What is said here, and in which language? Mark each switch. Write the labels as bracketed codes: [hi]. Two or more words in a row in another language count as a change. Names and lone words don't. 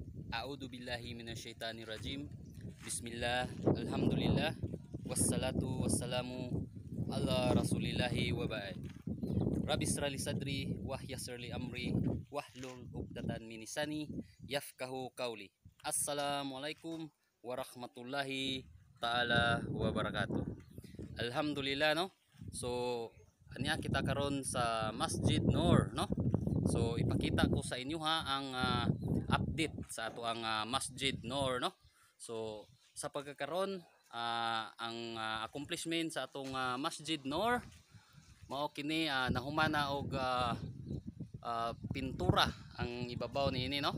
[ar] أعوذ بالله من الشيطان الرجيم. بسم الله، الحمد لله، والصلاة والسلام على رسول الله وبعد. رب اشرح لي صدري ويسر لي أمري واحلل عقدة من لساني يفقهوا قولي. السلام عليكم ورحمة الله تعالى وبركاته. [ceb] Alhamdulillah no. So anya kita karon sa Masjid Noor no. So ipakita ko sa inyo ha ang update sa ato ang Masjid Noor no. So sa pagkakaron ang accomplishment sa atong Masjid Noor mao kini nahumana og pintura ang ibabaw niini no.